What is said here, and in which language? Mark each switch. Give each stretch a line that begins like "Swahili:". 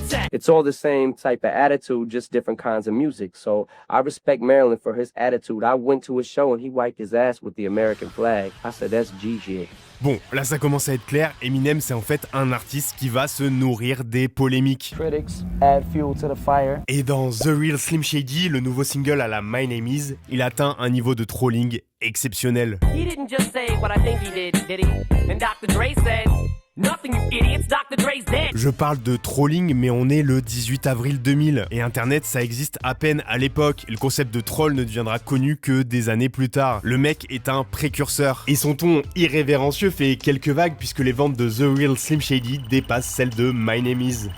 English: It's all the same type of attitude, just different kinds of music. So I respect Marilyn for his attitude. I went to his show and he wiped his ass with the American flag. I said, that's GG.
French: Bon, là ça commence à être clair, Eminem c'est en fait un artiste qui va se nourrir des polémiques.
English: Critics add fuel to the fire.
French: Et dans The Real Slim Shady, le nouveau single à la My Name Is, il atteint un niveau de trolling exceptionnel.
English: He didn't just say what I think he did he? And Dr. Dre said, nothing, you idiots, Dr. Dre's dead.
French: Je parle de trolling, mais on est le 18 avril 2000. Et Internet, ça existe à peine à l'époque. Et le concept de troll ne deviendra connu que des années plus tard. Le mec est un précurseur. Et son ton irrévérencieux fait quelques vagues puisque les ventes de The Real Slim Shady dépassent celles de My Name Is.